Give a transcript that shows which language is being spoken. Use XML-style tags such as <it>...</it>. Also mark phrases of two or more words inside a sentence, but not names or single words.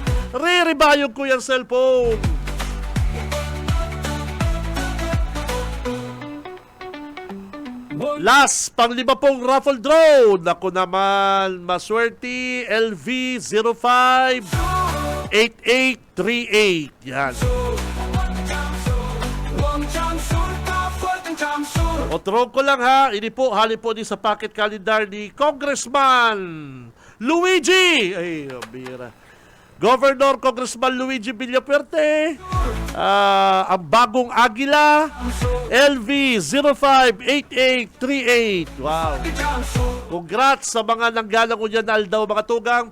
<bik>Re-rebayon ko yung cellphone. Last, pang-5 pong</bik> <en>raffle draw.</en> <tl>Naku naman, maswerte, LV 058838. Yan.</tl> <bik>Otro ko lang ha, ini po, hali po din sa pocket calendar ni Congressman Luigi. Ay, bira. Governor Congressman Luigi Villapuerte, ang bagong Agila, LV 058838. Wow. Congrats sa mga nanggalang unyan na aldaw mga tugang.</bik>